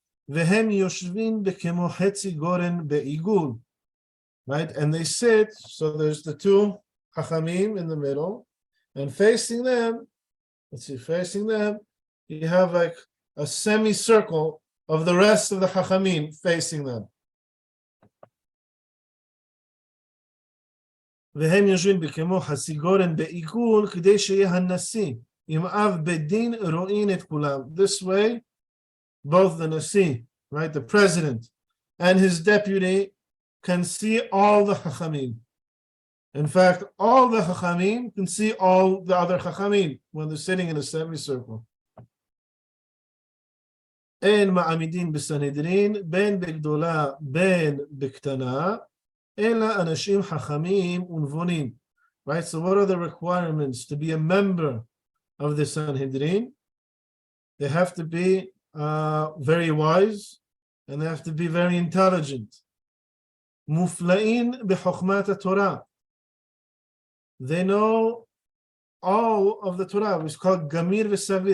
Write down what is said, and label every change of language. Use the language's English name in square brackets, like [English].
[Hebrew] Vehem yoshvin bekemo hetzi goren beigul, right? [English] And they sit. So there's the two chachamim in the middle, and facing them. Let's see, facing them, you have like a semicircle of the rest of the Chachamim facing them. [Hebrew] והם יושבים בכמו חסיגורן בעיגול כדי שיהיה הנשיא עם אב בית דין רואים את כולם. [English] This way, both the nasi, right, the president, and his deputy can see all the Chachamim. In fact, all the Chachamim can see all the other Chachamim when they're sitting in a semicircle. [Hebrew] אין מעמידים בסנהדרין בין בגדולה בין בקטנה אלא אנשים חכמים ונבונים. [English] Right, so what are the requirements to be a member of the Sanhedrin? They have to be very wise, and they have to be very intelligent. [Hebrew] מופלאים בחוכמת התורה. [English] They know all of the Torah, which is called Gamir v'Savi.